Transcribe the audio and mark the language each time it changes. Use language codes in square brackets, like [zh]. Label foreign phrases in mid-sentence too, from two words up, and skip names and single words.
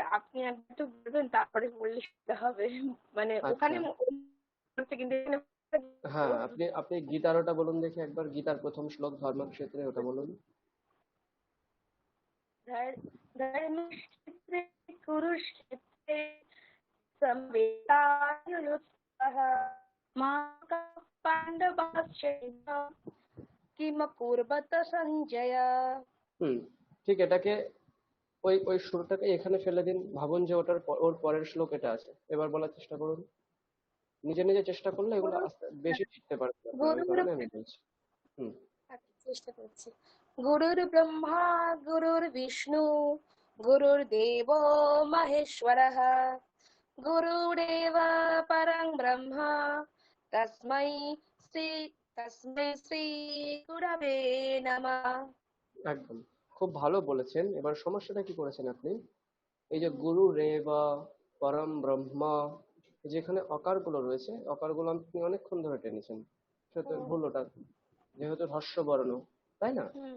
[bn] আপনি একবার তো বলবেন, তারপরে বললে সুবিধা হবে। মানে আচ্ছা, ওখানে বলছে, কিন্তু এখানে হ্যাঁ, আপনি আপনি গীতার ওটা বলুন দেখি একবার, গীতার প্রথম শ্লোক ধর্মক্ষেত্রে ওটা বলুন। [sa] ধর্মক্ষেত্রে কুরুক্ষেত্রে संवेदायुयुत्सः मामकः पाण्डवाश्चैव किमकुर्वत सञ्जय। [bn] হুম, ঠিক, এটাকে ওই ওই সুরটাকে এখানে ফেলে দিন, ভাবুন যে ওর পরের শ্লোক এটা আছে, এবার বলার চেষ্টা করুন। নিজে নিজে চেষ্টা করলে এগুলো গুরু আস্তে বেশি শিখতে পারবেন আপনারা, ওই গুরুর কারণে আমি বলছি। হুম। চেষ্টা করছি। [sa] গুরুর ব্রহ্মা গুরুর্বিষ্ণু গুরুর্দেব মহেশ্বরः গুরুরেব পরং ব্রহ্ম তস্मै শ্রী তস্मै শ্রী গুরবে নমঃ। [bn] একদম, খুব ভালো বলেছেন। এবার সমস্যাটা কি করেছেন আপনি, এই যে [sa] গুরু রে বা পরম ব্রহ্মা, [bn] যেখানে অকারগুলো রয়েছে, অকারগুলো আপনি অনেকক্ষণ ধরে টেনেছেন, সেটা হুম ভুল ওটা, যেহেতু হর্ষবর্ণ, তাই না? হুম